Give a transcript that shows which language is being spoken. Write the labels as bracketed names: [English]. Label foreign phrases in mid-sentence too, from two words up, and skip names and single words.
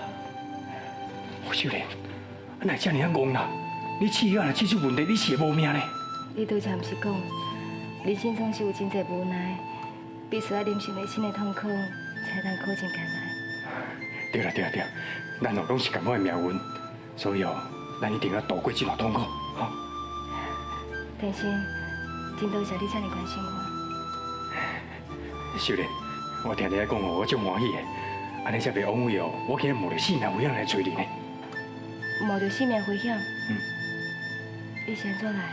[Min Nan Chinese] 小莲，哪会这么戆啦？你试药若出问题，你是会无命呢？你拄才毋是讲，人生总是有真侪无奈，必须要忍受内心的痛苦，才能靠近艰难。对啦，咱哦拢是同款的命运，所以哦，咱一定要度过这段痛苦，哈。天心，真多谢你这么关心我。小莲，我听你来讲哦，我足欢喜的。安尼才袂枉费哦！我今日冒着性命危险来找你呢。冒着性命危险？你是安怎来？